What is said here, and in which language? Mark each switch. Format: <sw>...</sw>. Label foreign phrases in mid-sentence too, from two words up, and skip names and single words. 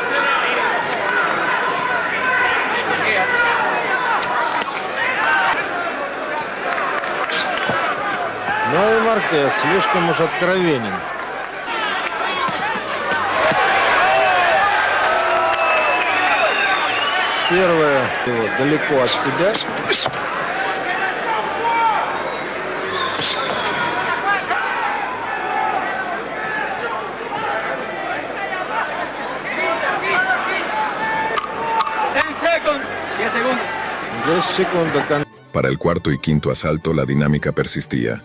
<ru>Но и Мárquez слишком уж откровенен. Первое его далеко от себя.</ru> <es>Para el cuarto y quinto asalto la dinámica persistía.</es>